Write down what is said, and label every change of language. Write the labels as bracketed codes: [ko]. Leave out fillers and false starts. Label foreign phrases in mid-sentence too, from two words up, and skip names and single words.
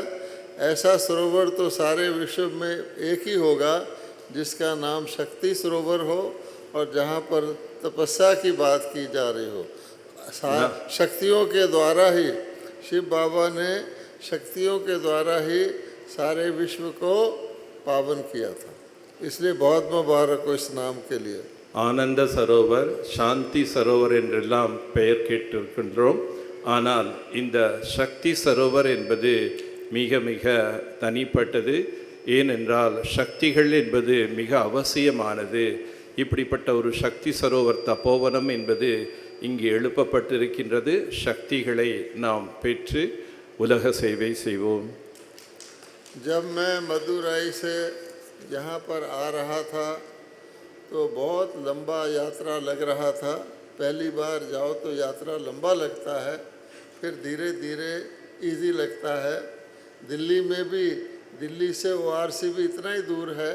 [hi] ऐसा सरोवर तो सारे विश्व में एक ही होगा जिसका नाम शक्ति सरोवर हो, और जहाँ पर तपस्या की बात की जा रही हो। शक्तियों के द्वारा ही, शिव बाबा ने शक्तियों के द्वारा ही सारे विश्व को पावन किया था। इसलिए बहुत मुबारक हो इस नाम के लिए। [ta] ஆனந்த சரோவர், சாந்தி சரோவர் என்றெல்லாம் பெயர் கேட்டிருக்கின்றோம். ஆனால் இந்த சக்தி சரோவர் என்பது மிக மிக தனிப்பட்டது. ஏனென்றால் சக்திகள் என்பது மிக அவசியமானது. இப்படிப்பட்ட ஒரு சக்தி சரோவர் தபோவனம் என்பது இங்கு எழுப்பப்பட்டிருக்கின்றது. சக்திகளை நாம் பெற்று உலக சேவை செய்வோம். [hi] जब मैं मदुरई से यहाँ पर आ रहा था तो बहुत लंबा यात्रा लग रहा था। पहली बार जाओ तो यात्रा लंबा लगता है, फिर धीरे धीरे इजी लगता है। दिल्ली में भी, दिल्ली से ORC भी इतना ही दूर है।